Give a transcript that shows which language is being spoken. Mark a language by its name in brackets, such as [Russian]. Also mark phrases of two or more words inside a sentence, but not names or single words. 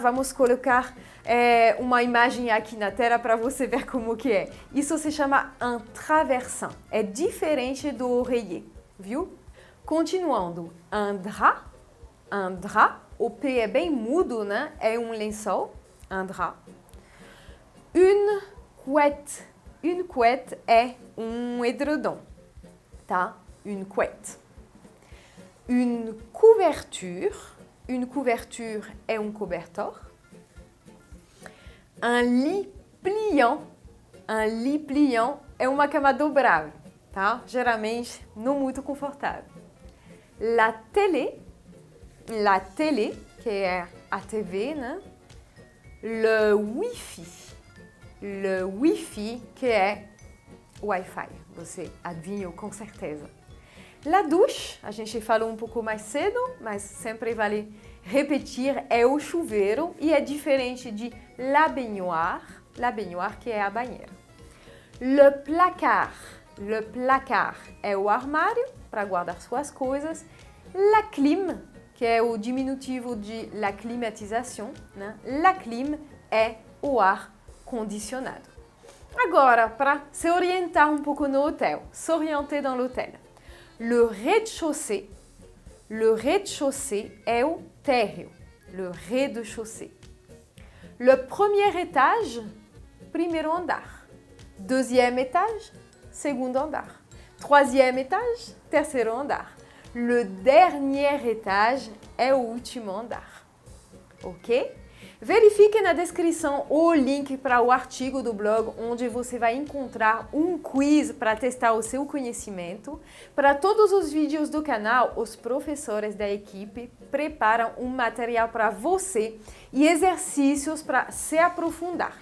[Portuguese] Vamos colocar uma imagem aqui na tela para você ver como que é. Isso se chama [French] un traversin. [Portuguese] É diferente do oreiller, viu? Continuando, [French] un drap, [Portuguese] o P é bem mudo, né? É um lençol, [French] un drap. Une couette [Portuguese] é um edredom, tá? [French] Une couette. Une couverture [Portuguese] é um cobertor. [French] Un lit pliant [Portuguese] é uma cama dobrável, tá? Geralmente não muito confortável. [French] La télé, [Portuguese] que é a TV, né? [French] Le Wi-Fi, [Portuguese] que é Wi-Fi. Você adivinhou com certeza. [French] La douche, [Portuguese] a gente falou um pouco mais cedo, mas sempre vale repetir, é o chuveiro e é diferente de [French] la baignoire, [Portuguese] que é a banheira. [French] Le placard [Portuguese] é o armário para guardar suas coisas. [French] La clim, [Portuguese] que é o diminutivo de [French] la climatisation, [Portuguese] né? [French] La clim [Portuguese] é o ar condicionado. Agora, para se orientar um pouco no hotel, [French] s'orienter dans l'hôtel. Le rez-de-chaussée [Portuguese] é o térreo, [French] le rez-de-chaussée. Le premier étage, [Portuguese] primeiro andar. [French] Deuxième étage, [Portuguese] segundo andar. [French] Troisième étage, [Portuguese] terceiro andar. [French] Le dernier étage [Portuguese] é o último andar. Ok? Verifique na descrição o link para o artigo do blog, onde você vai encontrar um quiz para testar o seu conhecimento. Para todos os vídeos do canal, os professores da equipe preparam um material para você e exercícios para se aprofundar.